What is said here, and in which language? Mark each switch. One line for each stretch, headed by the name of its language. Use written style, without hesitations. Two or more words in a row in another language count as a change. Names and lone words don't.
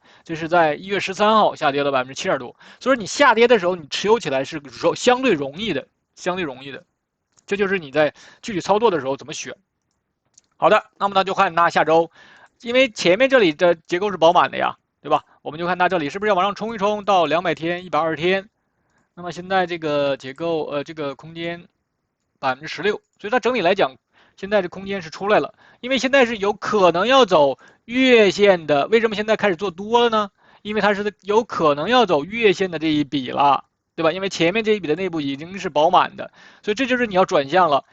Chinese: 這是在1月13號下跌了7點多，所以你下跌的時候，你持有起來是相對容易的，這就是你在具體操作的時候怎麼選。好的，那麼那就看它下周，因為前面這裡的結構是飽滿的呀，對吧？我們就看它這裡是不是要往上衝一衝到200天、120天。那麼現在這個結構，這個空間16%，所以它整體來講，現在這空間是出來了。因為現在是有可能要走月線的，為什麼現在開始做多了呢？因為它是有可能要走月線的這一筆了。對吧？因為前面這一筆的內部已經是飽滿的，所以這就是你要轉向了。